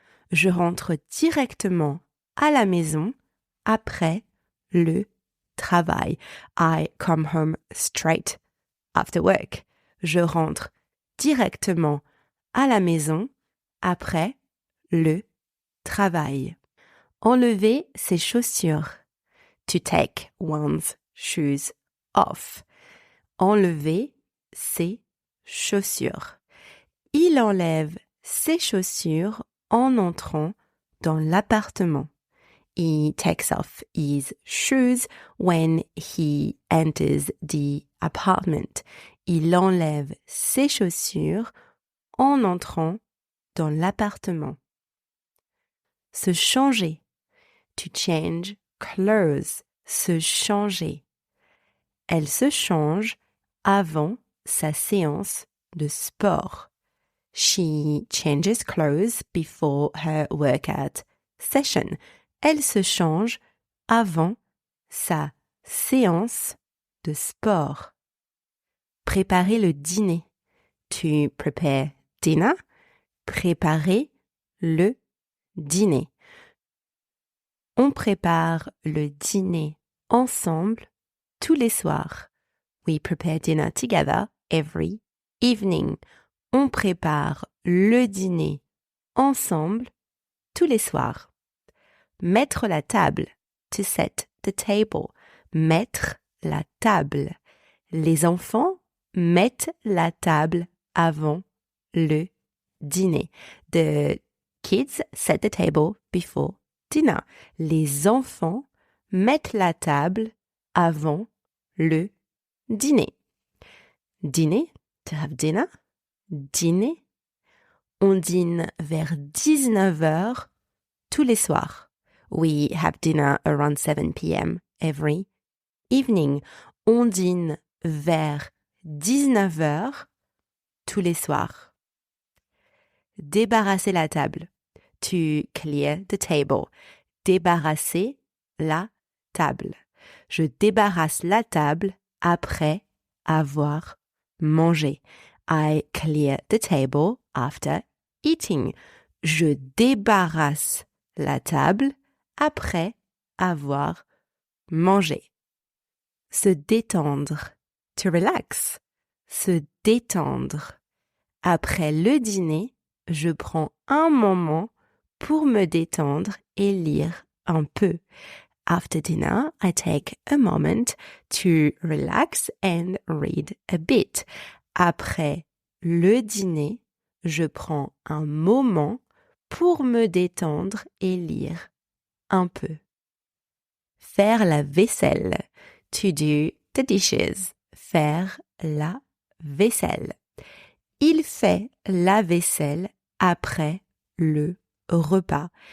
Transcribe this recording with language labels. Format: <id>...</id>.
<fr>Je rentre directement à la maison après le travail.</fr> <en>I come home straight after work.</en> <fr>Je rentre directement à la maison après le travail. Enlever ses chaussures.</fr> <en>To take one's shoes off.</en> <fr>Enlever ses chaussures. Il enlève ses chaussures en entrant dans l'appartement.</fr> <en>He takes off his shoes when he enters the apartment.</en> <fr>Il enlève ses chaussures en entrant dans l'appartement. Se changer.</fr> <en>To change clothes.</en> <fr>Se changer. Elle se change avant sa séance de sport.</fr> <en>She changes clothes before her workout session.</en> <fr>Elle se change avant sa séance de sport. Préparer le dîner.</fr> <en>To prepare dinner.</en> <fr>Préparer le dîner. On prépare le dîner ensemble tous les soirs.</fr> <en>We prepare dinner together every evening.</en> <fr>On prépare le dîner ensemble tous les soirs. Mettre la table.</fr> <en>To set the table.</en> <fr>Mettre la table. Les enfants mettent la table avant le dîner.</fr> <en>The kids set the table before dinner.</en> <fr>Les enfants mettent la table avant le dîner. Dîner.</fr> <en>To have dinner.</en> <fr>Dîner. On dîne vers 19h tous les soirs.</fr> <en>We have dinner around 7 p.m. every evening.</en> <fr>On dîne vers 19h tous les soirs. Débarrasser la table.</fr> <en>To clear the table.</en> <fr>Débarrasser la table. Je débarrasse la table après avoir mangé.</fr> <en>I clear the table after eating.</en> <fr>Je débarrasse la table après avoir mangé. Se détendre.</fr> <en>To relax.</en> <fr>Se détendre. Après le dîner, je prends un moment pour me détendre et lire un peu.</fr> <en>After dinner, I take a moment to relax and read a bit.</en> <fr>Après le dîner, je prends un moment pour me détendre et lire un peu. Faire la vaisselle.</fr> <en>To do the dishes.</en> <fr>faire la vaisselle. Il fait la vaisselle après le repas.</fr>